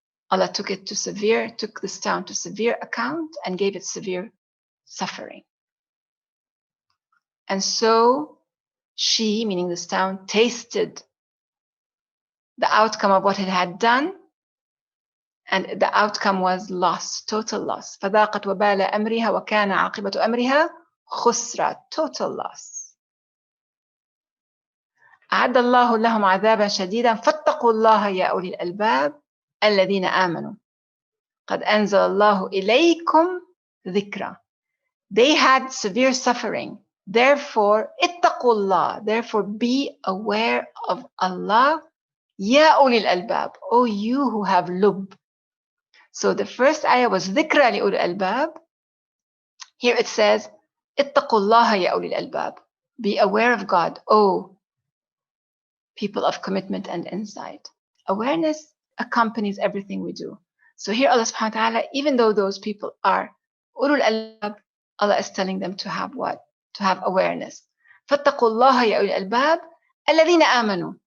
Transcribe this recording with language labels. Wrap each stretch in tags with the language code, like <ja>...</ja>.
<en>Allah took this town to severe account and gave it severe suffering. And so she, meaning this town, tasted the outcome of what it had done, and the outcome was loss, total loss.</en> <ar>فَذَاقَتْ وَبَالَ أَمْرِهَا وَكَانَ عَاقِبَةُ أَمْرِهَا خُسْرًا,</ar> <en>total loss.</en> <ar>أعد الله لهم عذابا شديدا فاتقوا الله يا أولي الألباب الذين آمنوا قد أنزل الله إليكم ذكرا.</ar> <en>They had severe suffering. Therefore,</en> <ar>اتقوا الله.</ar> <en>Therefore, be aware of Allah.</en> <ar>يا أولي الألباب.</ar> <en>O you who have lub. So the first ayah was</en> <ar>ذكرى لأولي الألباب.</ar> <en>Here it says</en> <ar>اتقوا الله يا أولي الألباب.</ar> <en>Be aware of God, O people of commitment and insight. Awareness accompanies everything we do. So here Allah subhanahu wa ta'ala, even though those people are ulul albab, Allah is telling them to have what? To have awareness.</en> <ar>فَاتَّقُوا اللَّهَ يَا أُولِي الْأَلْبَابِ الَّذِينَ آمَنُوا.</ar>